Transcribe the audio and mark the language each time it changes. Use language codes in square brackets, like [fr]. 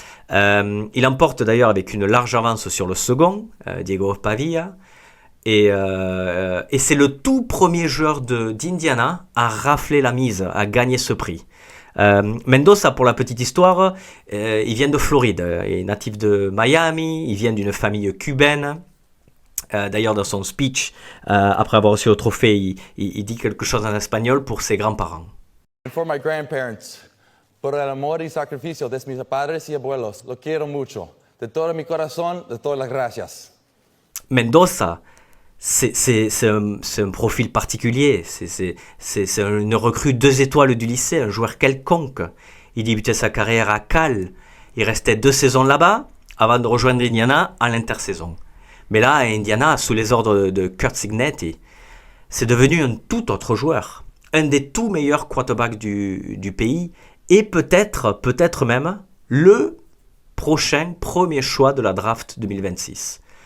[fr] Il emporte d'ailleurs avec une large avance sur le second, Diego Pavia, et c'est le tout premier joueur d'Indiana à rafler la mise, à gagner ce prix. Mendoza, pour la petite histoire, il vient de Floride, il est natif de Miami, il vient d'une famille cubaine. D'ailleurs, dans son speech, après avoir reçu le trophée, il dit quelque chose en espagnol pour ses grands-parents. [en] And for my grandparents, [es] por el amor y sacrificio de mis padres y abuelos, lo quiero mucho. De todo mi corazón, de todas las gracias. [fr] Mendoza, c'est un profil particulier, c'est une recrue 2 étoiles du lycée, un joueur quelconque. Il débutait sa carrière à Cal, il restait 2 saisons là-bas avant de rejoindre Indiana à l'intersaison. Mais là, à Indiana, sous les ordres de Curt Cignetti, c'est devenu un tout autre joueur, un des tout meilleurs quarterbacks du pays et peut-être même le prochain premier choix de la draft 2026.